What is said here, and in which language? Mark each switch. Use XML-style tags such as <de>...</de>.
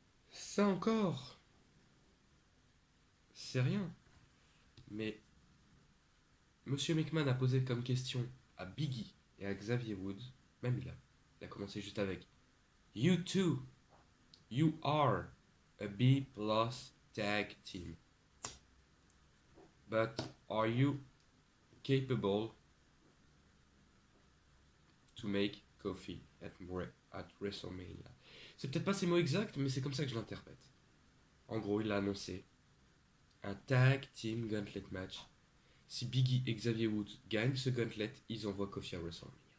<fr>Ça encore, c'est rien. Mais Monsieur McMahon a posé comme question à Biggie et à Xavier Woods, même il a commencé juste avec</fr> <en>You two, you are a B+ tag team. But are you capable to make Kofi at WrestleMania?</en> <fr>C'est peut-être pas ses mots exacts, mais c'est comme ça que je l'interprète. En gros, il a annoncé un tag team gauntlet match. Si Biggie et Xavier Woods gagnent ce gauntlet, ils envoient Kofi à WrestleMania.</fr>